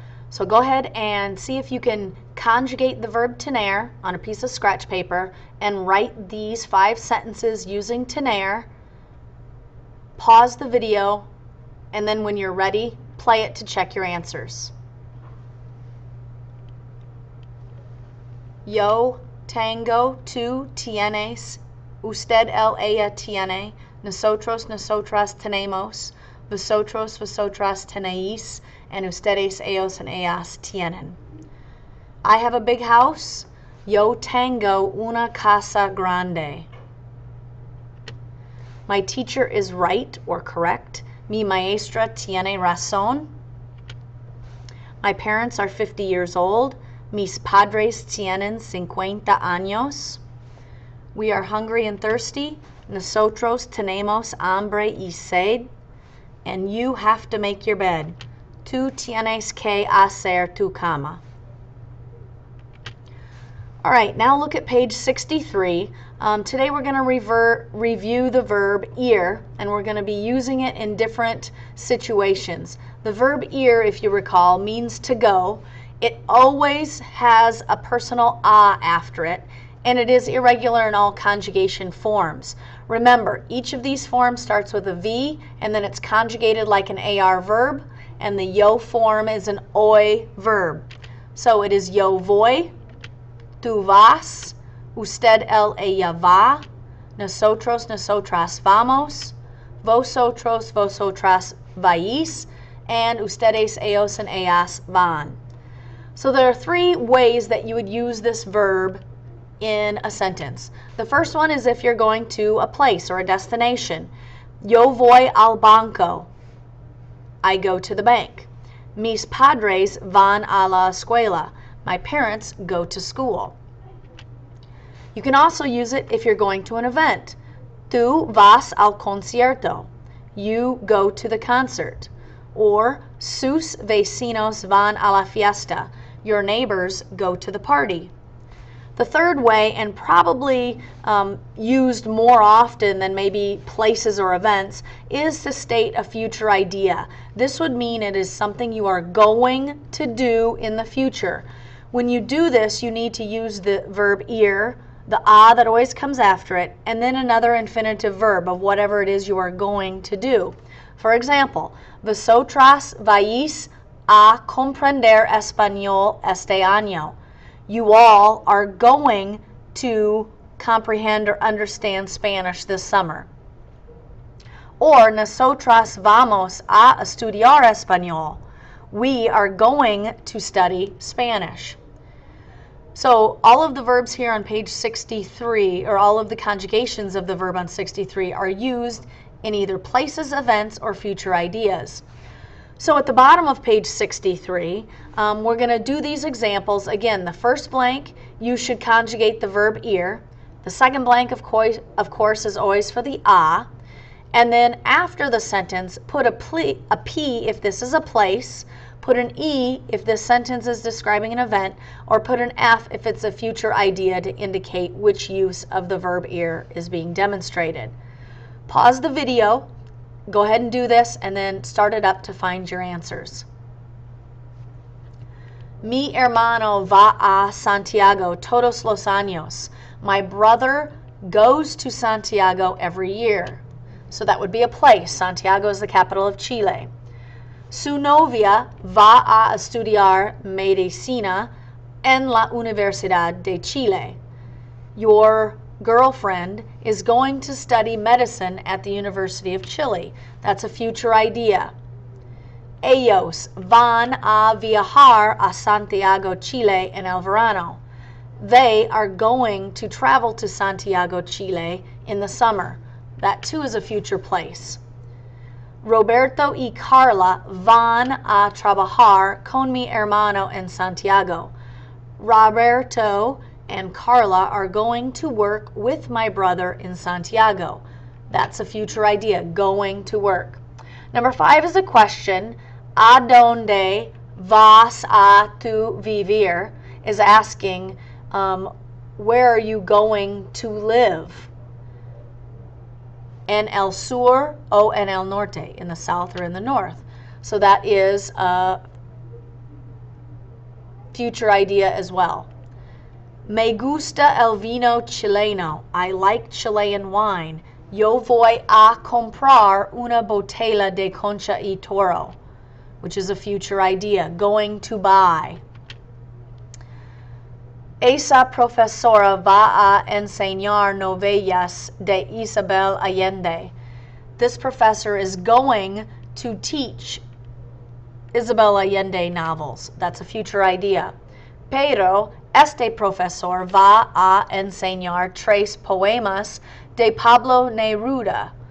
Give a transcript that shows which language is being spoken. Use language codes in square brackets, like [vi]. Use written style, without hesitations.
[en] So go ahead and see if you can conjugate the verb tener on a piece of scratch paper and write these 5 sentences using tener. Pause the video, and then when you're ready, play it to check your answers. [es] Yo tengo, tú tienes, usted él ella tiene, nosotros nosotras tenemos, vosotros vosotras tenéis, and ustedes ellos and ellas tienen. [en] I have a big house. [es] Yo tengo una casa grande. [en] My teacher is right or correct. [es] Mi maestra tiene razón. [en] My parents are 50 years old. [es] Mis padres tienen 50 años. [en] We are hungry and thirsty. [es] Nosotros tenemos hambre y sed. [en] And you have to make your bed. [es] Tú tienes que hacer tu cama. [en] All right, now look at page 63. Today we're going to review the verb ir, and we're going to be using it in different situations. The verb ir, if you recall, means to go. It always has a personal a after it, and it is irregular in all conjugation forms. Remember, each of these forms starts with a V, and then it's conjugated like an AR verb, and the yo form is an oi verb. So it is [es] yo voy, tú vas, usted él ella va, nosotros nosotras vamos, vosotros vosotras vais, and ustedes ellos and ellas van. [en] So there are 3 ways that you would use this verb in a sentence. The first one is if you're going to a place or a destination. [es] Yo voy al banco. [en] I go to the bank. [es] Mis padres van a la escuela. [en] My parents go to school. You can also use it if you're going to an event. [es] Tú vas al concierto. [en] You go to the concert. [es] Or sus vecinos van a la fiesta. [en] Your neighbors go to the party. The third way, and probably used more often than maybe places or events, is to state a future idea. This would mean it is something you are going to do in the future. When you do this, you need to use the verb ir, the a that always comes after it, and then another infinitive verb of whatever it is you are going to do. For example, [es] vosotras vais a comprender español este año. [en] You all are going to comprehend or understand Spanish this summer. [es] Or nosotras vamos a estudiar español. [en] We are going to study Spanish. So all of the verbs here on page 63, or all of the conjugations of the verb on 63, are used in either places, events, or future ideas. So at the bottom of page 63, we're going to do these examples. Again, the first blank, you should conjugate the verb ir. The second blank, of course, is always for the a. And then after the sentence, put a P if this is a place, put an E if this sentence is describing an event, or put an F if it's a future idea to indicate which use of the verb ir is being demonstrated. Pause the video. Go ahead and do this, and then start it up to find your answers. [es] Mi hermano va a Santiago todos los años. [en] My brother goes to Santiago every year. So that would be a place. Santiago is the capital of Chile. [es] Su novia va a estudiar medicina en la Universidad de Chile. [en] Your girlfriend is going to study medicine at the University of Chile. That's a future idea. [es] Ellos van a viajar a Santiago, Chile en el verano. [en] They are going to travel to Santiago, Chile in the summer. That too is a future place. [es] Roberto y Carla van a trabajar con mi hermano en Santiago. [en] Roberto and Carla are going to work with my brother in Santiago. That's a future idea, going to work. Number 5 is a question. [es] ¿A dónde vas a tu vivir? [en] Is asking, where are you going to live? [es] En el sur o en el norte, [en] in the south or in the north. So that is a future idea as well. [es] Me gusta el vino chileno. [en] I like Chilean wine. [es] Yo voy a comprar una botella de concha y toro, [en] which is a future idea, going to buy. [es] Esa profesora va a enseñar novelas de Isabel Allende. [en] This professor is going to teach Isabel Allende novels. That's a future idea. [es] Pero este profesor va a enseñar 3 poemas de Pablo Neruda.